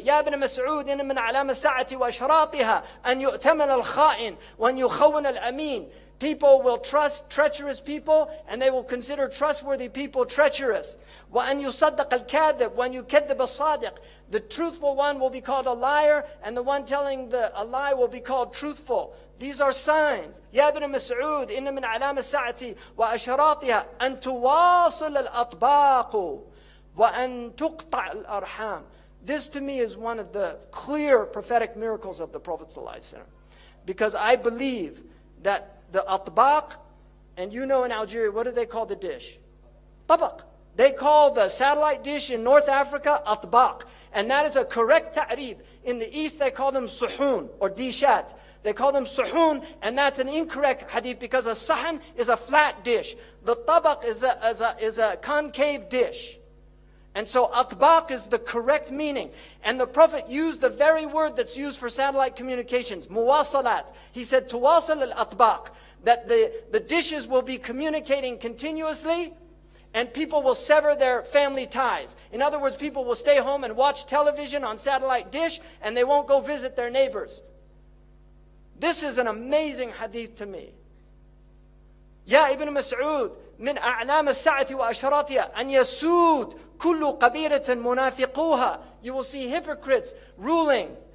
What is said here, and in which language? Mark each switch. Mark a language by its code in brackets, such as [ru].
[ar] يَا ابْنَ مَسْعُودٍ مِنْ عَلَامَ السَّاعَةِ وَأَشْرَاطِهَا أَنْ يُؤْتَمَنَ الْخَائِنِ وَأَنْ يُخَوَّنَ الْأَمِينَ. [en] People will trust treacherous people, and they will consider trustworthy people treacherous. [ar] وَأَنْ يُصَدَّقَ الْكَاذِبُ وَأَنْ يُكَذِّبَ الصَّادِقُ. [en] The truthful one will be called a liar, and the one telling a lie will be called truthful. These are signs. [ar] يا ابن مسعود إن من علام الساعة وأشراطها أن تواصل الأطباق وأن تقطع الأرحام. [en] This to me is one of the clear prophetic miracles of the Prophet ﷺ. Because I believe that the atbaq, and you know in Algeria, what do they call the dish? Tabaq. They call the satellite dish in North Africa atbaq. And that is a correct ta'rib. In the East they call them suhun or dishat. They call them suhun, and that's an incorrect hadith because a sahan is a flat dish. The tabaq is a concave dish. And so atbaq is the correct meaning. And the Prophet used the very word that's used for satellite communications, muwasalat. He said, tuwasal al-atbaq, that the dishes will be communicating continuously, and people will sever their family ties. In other words, people will stay home and watch television on satellite dish, and they won't go visit their neighbors. This is an amazing hadith to me. [ar] يا ابن مسعود من أعلام الساعة وأشراطها أن يسود كل قبيلة منافقوها. [en] You will see hypocrites ruling.